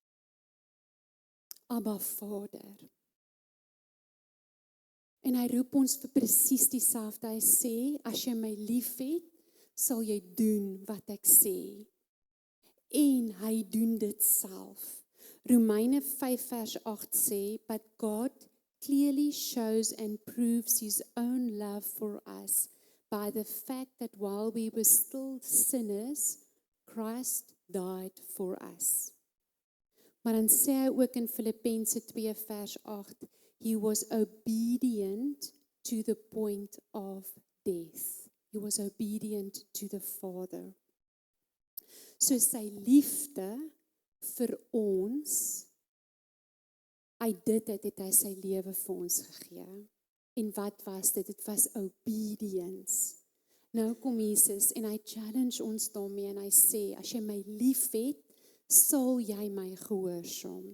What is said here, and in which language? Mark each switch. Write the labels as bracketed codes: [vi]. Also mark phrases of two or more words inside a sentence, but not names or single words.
[af] Abba Vader. En hy roep ons vir presies dieselfde. Hy sê, as jy my liefhet, sal jy doen wat ek sê. En hy doen dit self. Romeine 5 vers 8 sê, [en] but God clearly shows and proves his own love for us by the fact that while we were still sinners, Christ died for us. [af] Maar dan sê hy ook in Filippense 2 vers 8, [en] he was obedient to the point of death. He was obedient to the Father. [af] So sy liefde vir ons, uit dit het hy sy lewe vir ons gegee. En wat was dit? Dit was obedience. Nou kom Jesus en hy challenge ons daarmee en hy sê, as jy my liefhet, sal jy my gehoorsaam.